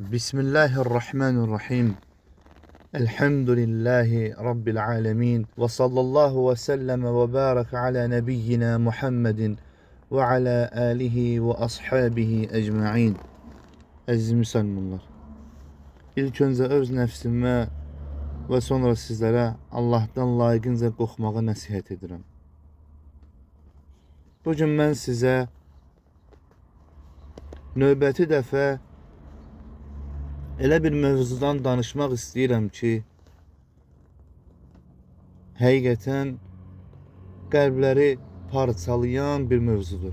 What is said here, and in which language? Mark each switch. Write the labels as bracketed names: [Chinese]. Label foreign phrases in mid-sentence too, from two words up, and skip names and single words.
[Arabic] بسم الله الرحمن الرحيم. الحمد لله رب العالمين. وصلى الله وسلم وبارك على نبينا محمد وعلى آله وأصحابه أجمعين. [Azerbaijani] Əziz müsəlmanlar, İlk öncə öz nəfsimə və sonra sizlərə Allahdan layiqincə qorxmağa nəsihət edirəm. Bugün mən sizə növbəti dəfə elə bir mövzudan danışmaq istəyirəm ki, həqiqətən qəlbləri parçalayan bir mövzudur.